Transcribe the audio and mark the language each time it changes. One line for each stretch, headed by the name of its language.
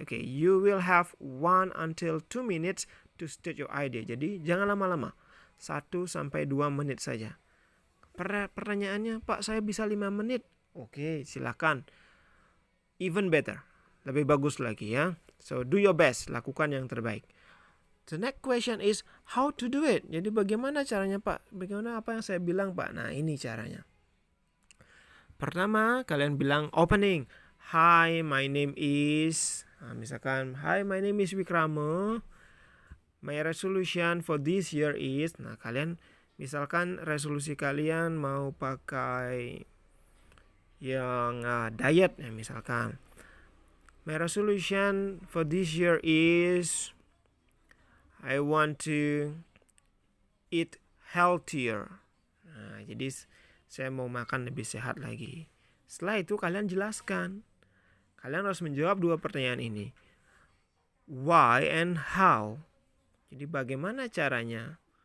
English: Oke, you will have 1 until 2 minutes to state your idea.
Indonesian: Jadi jangan lama-lama, 1 sampai 2 menit saja. Pertanyaannya, Pak saya bisa 5 menit. Oke, silakan.
English: Even better,
Indonesian: lebih bagus lagi ya.
English: So do your best,
Indonesian: lakukan yang terbaik.
English: The next question is how to do it.
Indonesian: Jadi bagaimana caranya Pak? Bagaimana apa yang saya bilang Pak? Nah ini caranya. Pertama kalian bilang
English: opening. Hi, my name is.
Indonesian: Misalkan,
English: hi, my name is Wikrama. My resolution for this year is.
Indonesian: Nah kalian misalkan resolusi kalian mau pakai yang diet ya misalkan.
English: My resolution for this year is I want to eat healthier.
Indonesian: Nah, jadi saya mau makan lebih sehat lagi. Setelah itu kalian jelaskan. Kalian harus menjawab 2 pertanyaan ini.
English: Why and how?
Indonesian: Jadi bagaimana caranya?